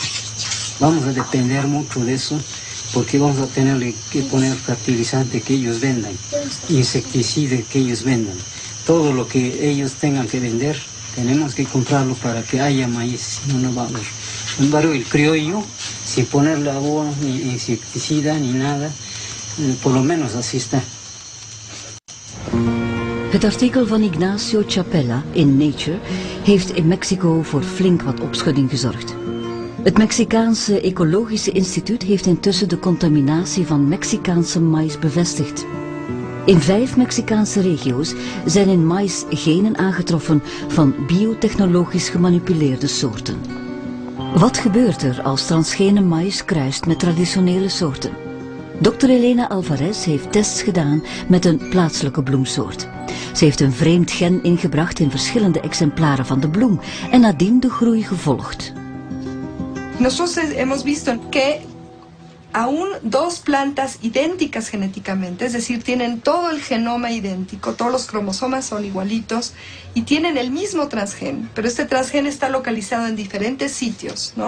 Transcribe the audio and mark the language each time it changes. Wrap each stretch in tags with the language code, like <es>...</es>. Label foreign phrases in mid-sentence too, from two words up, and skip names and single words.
<es>Vamos a depender mucho de eso porque vamos a tener que poner fertilizante que ellos vendan, insecticida que ellos vendan. Todo lo que ellos tengan que vender, tenemos que comprarlo para que haya maíz, si no, no va a haber. Sin embargo, el criollo, sin ponerle agua, ni insecticida, ni nada, por lo menos así está.</es> <nl>Het artikel van Ignacio Chapela in Nature heeft in Mexico voor flink wat opschudding gezorgd. Het Mexicaanse Ecologische Instituut heeft intussen de contaminatie van Mexicaanse maïs bevestigd. In 5 Mexicaanse regio's zijn in maïs genen aangetroffen van biotechnologisch gemanipuleerde soorten. Wat gebeurt er als transgene maïs kruist met traditionele soorten? Dr. Elena Alvarez heeft tests gedaan met een plaatselijke bloemsoort. Ze heeft een vreemd gen ingebracht in verschillende exemplaren van de bloem en nadien de groei gevolgd.</nl> <es>Nosotros hemos visto que aún 2 plantas idénticas genéticamente, es decir, tienen todo el genoma idéntico, todos los cromosomas son igualitos y tienen el mismo transgen, pero este transgen está localizado en diferentes sitios, ¿no?</es>